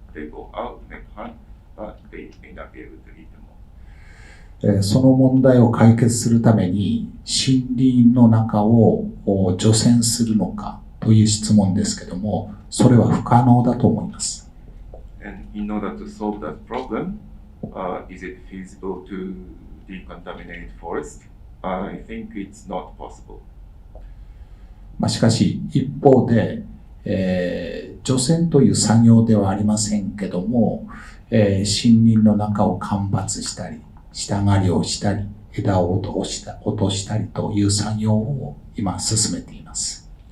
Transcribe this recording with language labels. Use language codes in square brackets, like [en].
[en] They go out, make hunt, but they may not be able to eat them all. [ja] その問題を解決するために森林の中を除染するのかという質問ですけども、それは不可能だと思います。 [en] And in order to solve that problem, is it feasible to decontaminate forest? I think it's not possible. [ja] しかし一方で、除染という作業ではありませんけども、森林の中を間伐したり、下刈りをしたり、枝を落としたりという作業を今進めています。